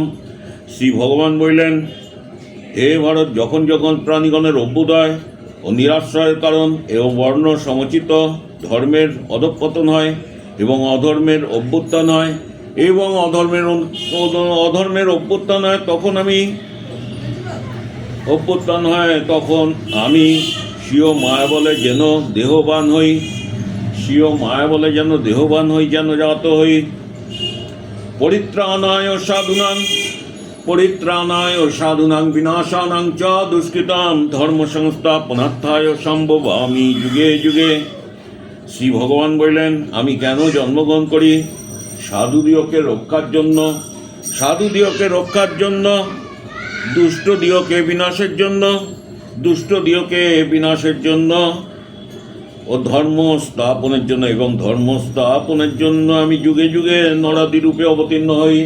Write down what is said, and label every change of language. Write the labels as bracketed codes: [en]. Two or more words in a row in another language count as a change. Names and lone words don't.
[bn] শ্রী ভগবান বললেন, হে ভারত, যখন যখন প্রাণীগণের অভ্যুদয় ও নিরাশ্রয়ের কারণ এবং বর্ণ সমচিত ধর্মের অধঃপতন হয় এবং অধর্মের অভ্যুত্থান হয় তখন আমি স্বীয় মায়া বলে যেন দেহবান হই, যেন জাত হই। [sa] পরিত্রাণায় সাধুনাং পরিত্রাণায় সাধুনাং বিনাশানাং চ দুষ্কৃতাম ধর্ম সংস্থাপনার্থায় সম্ভবামি যুগে যুগে। [bn] শ্রী ভগবান বললেন, আমি কেন জন্মগ্রহণ করি? সাধুদিওকে রক্ষার জন্য, সাধুদিওকে রক্ষার জন্য, দুষ্টদিওকে বিনাশের জন্য, দুষ্টদিওকে বিনাশের জন্য ও ধর্ম স্থাপনের জন্য, এবং ধর্ম স্থাপনের জন্য আমি যুগে যুগে নরাদি রূপে অবতীর্ণ হই।